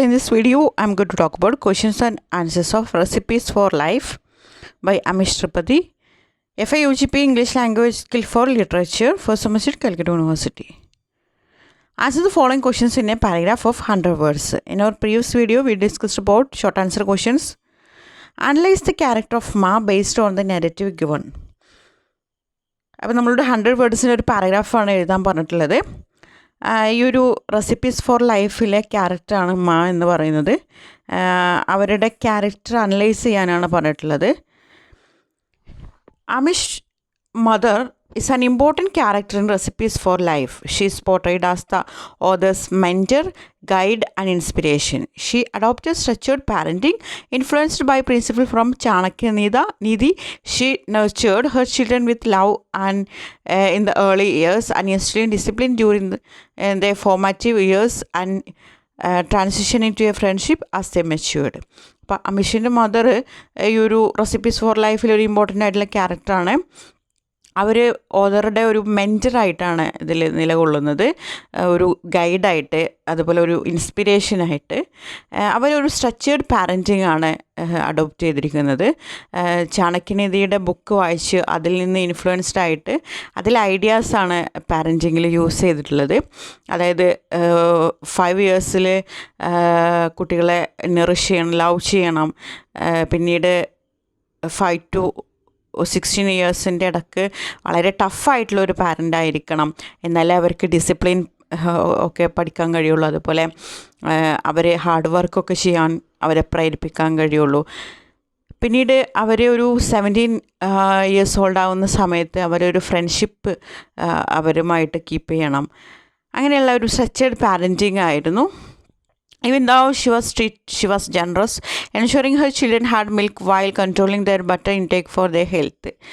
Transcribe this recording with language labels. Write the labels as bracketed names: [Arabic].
[English] In this video, I'm going to talk about questions and answers of recipes for life by Amish Tripathi, Fyugp English Language Skill for Literature, first semester Calicut University. Answer the following questions in a paragraph of 100 words. In our previous video, we discussed about short answer questions. Analyze the character of Ma based on the narrative given. [Malayalam] അപ്പോൾ നമ്മളുടെ 100 വേർഡ്സിൻ്റെ ഒരു പാരഗ്രാഫാണ് എഴുതാൻ പറഞ്ഞിട്ടുള്ളത്. ഈ ഒരു recipes four ലൈഫിലെ ക്യാരക്ടറാണ് മാ എന്ന് പറയുന്നത്. അവരുടെ ക്യാരക്ടർ അനലൈസ് ചെയ്യാനാണ് പറഞ്ഞിട്ടുള്ളത്. [English] Amish mother is an important character in Recipes for Life. She is portrayed as the author's mentor, guide and inspiration. She adopted structured parenting influenced by principles from Chanakya Nidhi. She nurtured her children with love and in the early years and instilled discipline during their formative years and transition into a friendship as they matured. [Malayalam] അപ്പോൾ അമിഷിൻ്റെ mother ഈ ഒരു recipes four ലൈഫിലൊരു important ആയിട്ടുള്ള ക്യാരക്ടറാണ്. അവർ ഓതറുടെ ഒരു മെൻറ്ററായിട്ടാണ് ഇതിൽ നിലകൊള്ളുന്നത്, ഒരു ഗൈഡായിട്ട്, അതുപോലെ ഒരു ഇൻസ്പിരേഷനായിട്ട്. അവരൊരു സ്ട്രക്ചേർഡ് പാരൻറ്റിംഗ് ആണ് അഡോപ്റ്റ് ചെയ്തിരിക്കുന്നത്. ചാണക്യനീതിയുടെ ബുക്ക് വായിച്ച് അതിൽ നിന്ന് ഇൻഫ്ലുവൻസ്ഡ് ആയിട്ട് അതിൽ ഐഡിയാസാണ് പാരൻറ്റിങ്ങിൽ യൂസ് ചെയ്തിട്ടുള്ളത്. അതായത് 5 ഇയേഴ്സിൽ കുട്ടികളെ നറിഷ് ചെയ്യണം, ലവ് ചെയ്യണം. പിന്നീട് 5 to 16 ഇയേഴ്സിൻ്റെ ഇടയ്ക്ക് വളരെ ടഫായിട്ടുള്ളൊരു പാരൻ്റ് ആയിരിക്കണം, എന്നാലേ അവർക്ക് ഡിസിപ്ലിൻ ഒക്കെ പഠിക്കാൻ കഴിയുള്ളൂ. അതുപോലെ അവരെ ഹാർഡ് വർക്കൊക്കെ ചെയ്യാൻ അവരെ പ്രേരിപ്പിക്കാൻ കഴിയുള്ളൂ. പിന്നീട് അവർ ഒരു 17 ഇയേഴ്സ് ഓൾഡ് ആവുന്ന സമയത്ത് അവരൊരു ഫ്രണ്ട്ഷിപ്പ് അവരുമായിട്ട് കീപ്പ് ചെയ്യണം. അങ്ങനെയുള്ള ഒരു സ്ട്രക്ചേർഡ് പാരൻറ്റിങ് ആയിരുന്നു. [English] Even though she was strict, she was generous, ensuring her children had milk while controlling their butter intake for their health.